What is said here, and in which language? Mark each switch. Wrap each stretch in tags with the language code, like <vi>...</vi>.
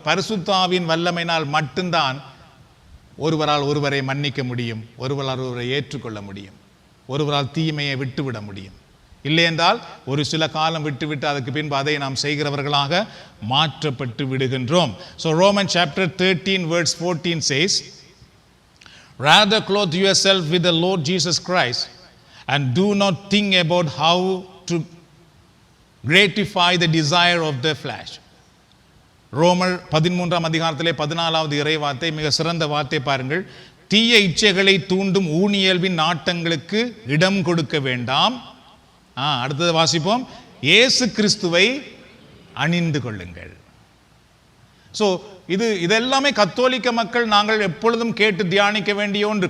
<ta>பரிசுத்த ஆவியின் வல்லமையினால் மட்டும்தான் ஒருவரால் ஒருவரை மன்னிக்க முடியும், ஒருவரால் ஒருவரை ஏற்றுக்கொள்ள முடியும், ஒருவரால் தீமையை விட்டுவிட முடியும். இல்லை என்றால் ஒரு சில காலம் விட்டுவிட்டு அதுக்கு பின்பு அதை நாம் செய்கிறவர்களாக மாற்றப்பட்டு விடுகின்றோம்.</ta> <en>So Romans chapter 13 verse 14 says, rather clothe yourself with the Lord Jesus Christ and do not think about how to gratify the desire of the flesh.</en> <ta>ரோமர் 13ஆம் அதிகாரத்திலே 14வது இறைவார்த்தை மிக சிறந்த வார்த்தை பாருங்கள். தீய இச்சைகளை தூண்டும் ஊனியல்பின் நாட்டங்களுக்கு இடம் கொடுக்க வேண்டாம். அடுத்தது வாசிப்போம். இயேசு கிறிஸ்துவை அணிந்து கொள்ளுங்கள். ஸோ இதெல்லாமே கத்தோலிக்க மக்கள் நாங்கள் எப்பொழுதும் கேட்டு தியானிக்க வேண்டிய ஒன்று.</ta>